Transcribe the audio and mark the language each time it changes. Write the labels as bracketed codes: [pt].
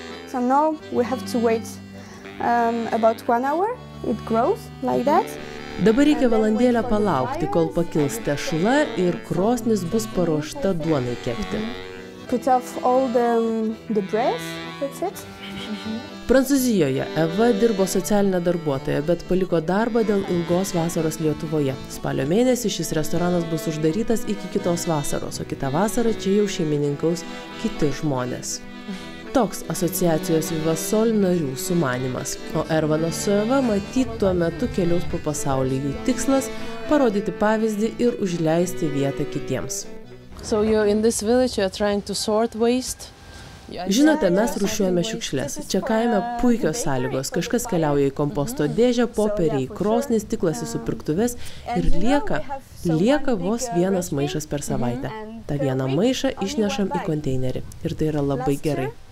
[en] So now we have to wait about 1 hour. It grows like that. [lt] Dabar reikia valandėlę palaukti, kol pakils tešla ir krosnis bus paruošta duonai kepti. [en] Put off all the bread, that's it. [lt] Prancūzijoje Eva dirbo socialinę darbuotoją, bet paliko darbą dėl ilgos vasaros Lietuvoje. Spalio mėnesį šis restoranas bus uždarytas iki kitos vasaros, o kitą vasarą čia jau šeimininkaus kiti žmonės. Toks asociacijos Vivasol narių sumanymas. O Ervanas su Eva matyt tuo metu keliaus po pasaulį. Jų tikslas – parodyti pavyzdį ir užleisti vietą kitiems. [en] So you're in this village, you're trying to sort waste? [lt] Žinote, mes rūšiuojame šiukšles. Čia kaime puikios sąlygos. Kažkas keliauja į komposto dėžę, popieriai, krosnis, stiklas į supirktuves ir lieka vos vienas maišas per savaitę. Ta vieną maišą išnešam į konteinerį. Ir tai yra labai gerai.